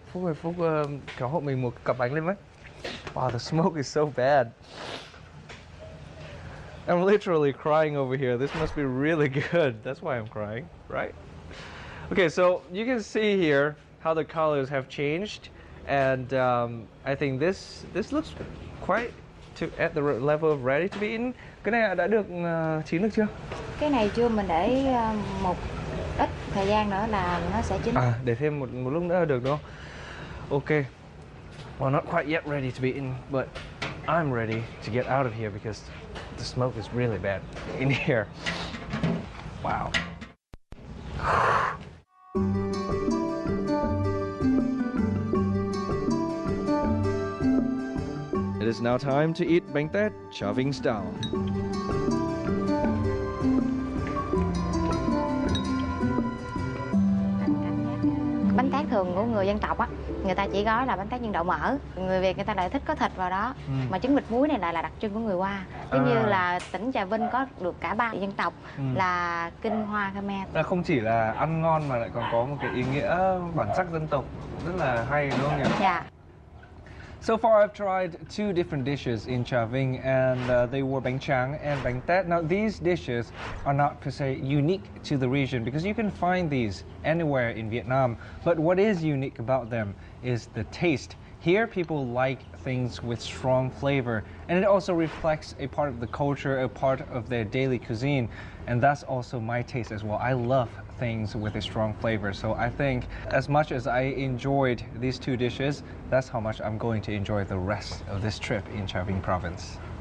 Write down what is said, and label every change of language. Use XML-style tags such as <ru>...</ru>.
<vi>Phúc ơi, Phúc kéo hộ mình một cặp bánh lên với.</vi> <en>Wow, the smoke is so bad. I'm literally crying over here. This must be really good. That's why I'm crying, right? Okay, so you can see here how the colors have changed, and I think this looks quite at the level of ready to be eaten.</en> <vi>Cái này đã được chín được chưa? Cái này chưa, mình để một ít thời gian nữa là nó sẽ chín. À, để thêm một lúc nữa là được đúng không?</vi> <en>Okay. Well, not quite yet ready to be eaten, but I'm ready to get out of here because the smoke is really bad in here. Wow. It is now time to eat bánh tét Tra Vinh style.</en> <vi>Bánh tét thường thường của người dân tộc á, người ta chỉ gói là bánh tét nhân đậu mỡ. Người Việt người ta lại thích có thịt vào đó. Mà trứng vịt muối này lại là đặc trưng của người Hoa. Giống như là tỉnh Trà Vinh có được cả 3 dân tộc là Kinh, Hoa, Khmer. Là không chỉ là ăn ngon mà lại còn có một cái ý nghĩa bản sắc dân tộc rất là hay đúng không nhỉ? Dạ.</vi> <en>So far, I've tried 2 different dishes in Tra Vinh, and they were bánh tráng and bánh tét. Now, these dishes are not per se unique to the region because you can find these anywhere in Vietnam. But what is unique about them is the taste. Here, people like things with strong flavor, and it also reflects a part of the culture, a part of their daily cuisine, and that's also my taste as well. I love things with a strong flavor, so I think as much as I enjoyed these 2 dishes, that's how much I'm going to enjoy the rest of this trip in Tra Vinh province.</en>